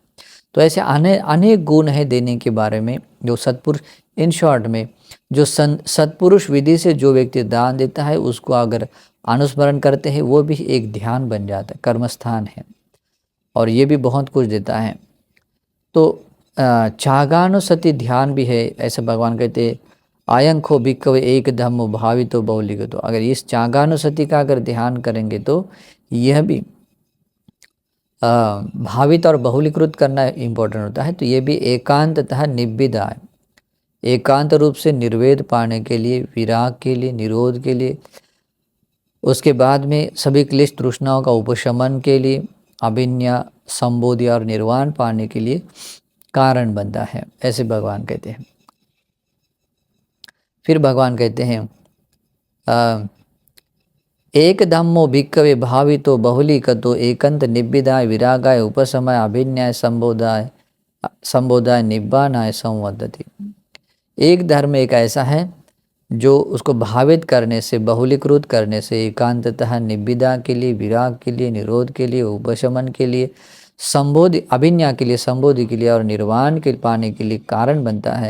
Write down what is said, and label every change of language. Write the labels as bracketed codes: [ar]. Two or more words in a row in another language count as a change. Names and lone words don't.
[hi] तो ऐसे अनेक गुण है देने के बारे में जो सत्पुरुष, [en] in short [hi] में जो सत्पुरुष विधि से जो व्यक्ति दान देता है उसको अगर अनुस्मरण करते हैं वो भी एक ध्यान बन जाता है, कर्मस्थान है, और ये भी बहुत कुछ देता है। तो चागानुसति ध्यान भी है, ऐसे भगवान कहते [pi] आयंखो भिक्खवे एक धम्मो भावितो बहुलीकतो। [hi] अगर इस चागानुसति का अगर ध्यान करेंगे तो यह भी भावित और बहुलीकृत करना इम्पोर्टेंट होता है। तो ये भी एकांततः निब्बिदा है, एकांत रूप से निर्वेद पाने के लिए, विराग के लिए, निरोध के लिए, उसके बाद में सभी क्लेश तृष्णाओं का उपशमन के लिए, अभिन्या, संबोधि और निर्वाण पाने के लिए कारण बनता है, ऐसे भगवान कहते हैं। फिर भगवान कहते हैं [pi] एक धम्मो भिक्खवे भावितो बहुलीकतो एकांत निब्बिदाय विरागाय उपशमाय अभिन्याय संबोधाय निब्बाणाय संवदति। [hi] एक धर्म एक ऐसा है जो उसको भावित करने से, बहुलीकृत करने से, एकांततः निब्बिदा के लिए, विराग के लिए, निरोध के लिए, उपशमन के लिए, संबोधि अभिन्या के लिए, संबोधि के लिए और निर्वाण के पाने के लिए कारण बनता है।